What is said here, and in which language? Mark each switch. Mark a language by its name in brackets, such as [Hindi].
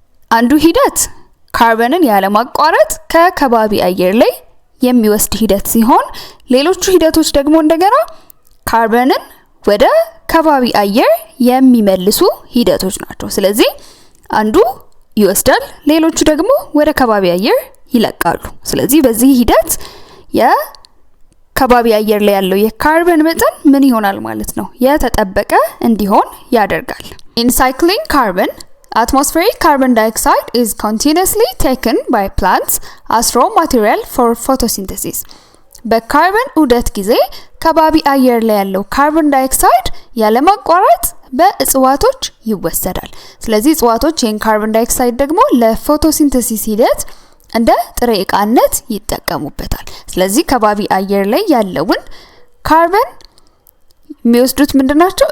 [Amharic] አንዱ ሂደት ካርበንን ያለማቋረጥ ከከባቢ አየር ላይ የሚወስድ ሂደት ሲሆን ሌሎቹ ሂደቶች ደግሞ እንደገና ካርበንን ወደ ከባቢ አየር የሚመልሱ ሂደቶች ናቸው። ስለዚህ አንዱ ይወስዳል፣ ሌሎቹ ደግሞ ወደ ከባቢ አየር ይለቃሉ። ስለዚህ በዚህ ሂደት የከባቢ አየር ላይ ያለው የካርበን መጠን ምን ይሆናል ማለት ነው? የተጠበቀ እንዲሆን ያደርጋል። [English] In cycling carbon, atmospheric carbon dioxide is continuously taken by plants as raw material for photosynthesis. [Amharic] በካርበን ዑደት ጊዜ ከባቢ አየር ላይ ያለው ካርቦን ዳይኦክሳይድ ያለማቋረጥ በእጽዋቶች ይወሰዳል። ስለዚህ እጽዋቶች ይህን ካርቦን ዳይኦክሳይድ ደግሞ ለፎቶሲንተሲስ ሂደት እንደ ጥሬ ዕቃነት ይጠቀሙበታል። ስለዚህ ከባቢ አየር ላይ ያለውን ካርበን የሚወስዱት ምንድናቸው?